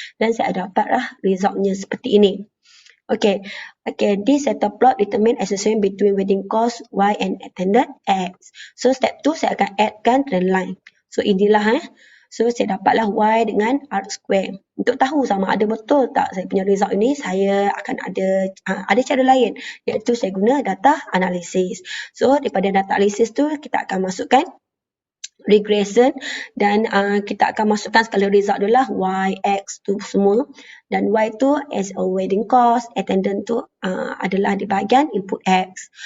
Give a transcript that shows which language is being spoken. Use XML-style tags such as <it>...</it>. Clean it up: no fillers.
<ms>Dan saya dapatlah resultnya seperti ini.</ms> <en>Okay, this scatter plot determine association between wedding cost Y and attendant X.</en> <ms>So step 2 saya akan addkan trend line. So inilah So saya dapatlah Y dengan R square. Untuk tahu sama ada betul tak saya punya result ini, saya akan ada cara lain, iaitu saya guna data analysis. So daripada data analysis tu kita akan masukkan regression dan kita akan masukkan skala result dulu lah, Y, X tu semua, dan Y tu</ms> <en>as a wedding cost,</en> <ms>attendant tu adalah di bahagian input X.</ms>